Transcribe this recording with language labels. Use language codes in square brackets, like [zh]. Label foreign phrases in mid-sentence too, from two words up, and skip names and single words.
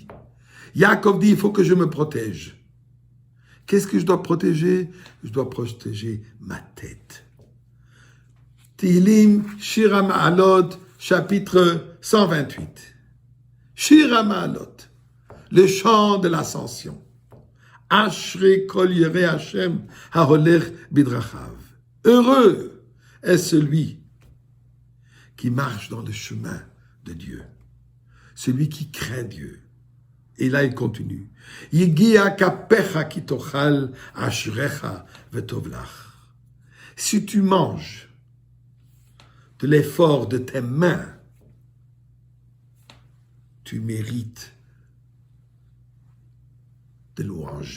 [fr] Yaakov dit, il faut que je me protège. Qu'est-ce que je dois protéger? Je dois protéger ma tête. Tehillim, Shir HaMa'alot, chapitre 128. Shir HaMa'alot, le chant de l'ascension. [he] אשרי כל ירא השם ההולך בדרכיו. [fr] Heureux est celui qui marche dans le chemin de Dieu, celui qui craint Dieu. Et là, il continue. [he] יגיע כפיך כי תאכל אשריך וטוב לך. [fr] Si tu manges de l'effort de tes mains, tu mérites de louanges.